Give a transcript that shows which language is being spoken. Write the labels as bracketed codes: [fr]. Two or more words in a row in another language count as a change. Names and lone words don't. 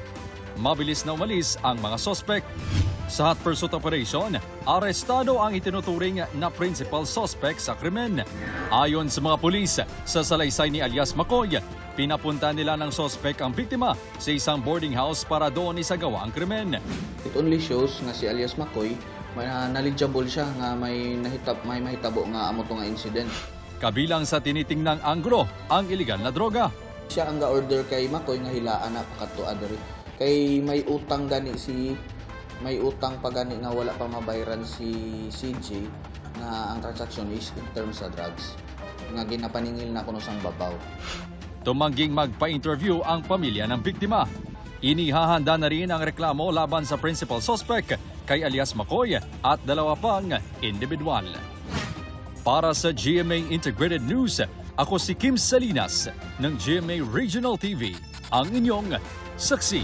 [tl] Mabilis na umalis ang mga sospek. Sa [en] hot pursuit operation, [tl] arestado ang itinuturing na [en] principal suspect [tl] sa krimen. Ayon sa mga pulis, sa salaysay ni alias Makoy, pinapunta nila ng suspect ang biktima sa isang boarding house para doon isagawa ang krimen. [en] It only shows [hil] nga si alias Makoy, knowledgeable siya nga may mahitabo nga amo to nga incident. Kabilang sa tinitingnang anggulo ang iligal na droga. Siya ang ga-order kay Makoy nga hilaan na pakatuad diri. Kay may utang pa gani nga wala pa mabayaran si CJ nga ang transaction [en] is in terms [hil] sa drugs. Nga ginapaningil na kuno sang babaw. [tl] Tumangging magpa-interview ang pamilya ng biktima. Inihahanda na rin ang reklamo laban sa [en] principal suspect [tl] kay alias Makoy at dalawa pang individual. Para sa GMA Integrated News, ako si Kim Salinas ng GMA Regional TV, ang inyong saksi.